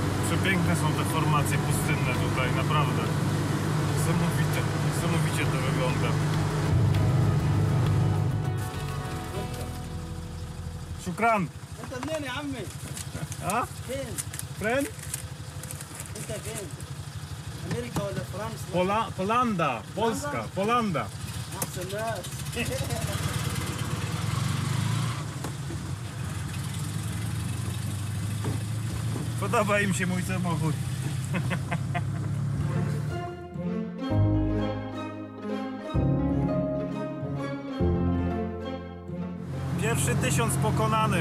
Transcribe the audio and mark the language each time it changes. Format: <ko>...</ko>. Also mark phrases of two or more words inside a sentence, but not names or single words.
<pl>Przepiękne są te formacje pustynne tutaj, naprawdę. Niesamowicie to wygląda.</pl> <ar>Shukran. انت منين يا عمي؟ A? فين؟ Friend? انت فين؟ امريكا ولا فرنسا؟</ar> <pl>Polanda. Polska. Polanda.</pl> <ar>احسن ناس.</ar> <pl>Podoba im się mój samochód. Pierwszy 1000 pokonany.</pl>